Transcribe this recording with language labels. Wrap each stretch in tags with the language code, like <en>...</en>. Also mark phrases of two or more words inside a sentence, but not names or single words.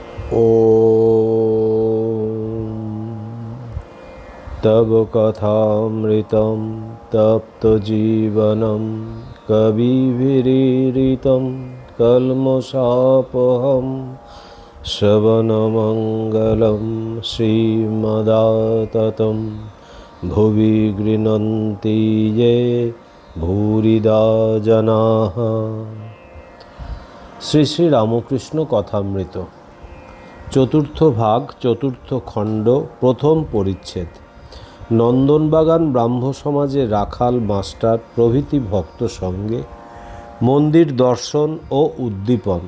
<sa>तव कथामृतं तप्तजीवनं कविभिरीडितं कल्मषापहं श्रवणमङ्गलं श्रीमदाततं भुवि गृह्णन्ति ये भूरिदा जनाः।</sa> <bn>শ্রী শ্রী রামকৃষ্ণ কথামৃত চতুর্থ ভাগ, চতুর্থ খণ্ড, প্রথম পরিচ্ছেদ। নন্দনবাগান ব্রাহ্ম সমাজে রাখাল, মাস্টার প্রভৃতি ভক্ত সঙ্গে মন্দির দর্শন ও উদ্দীপন।</bn>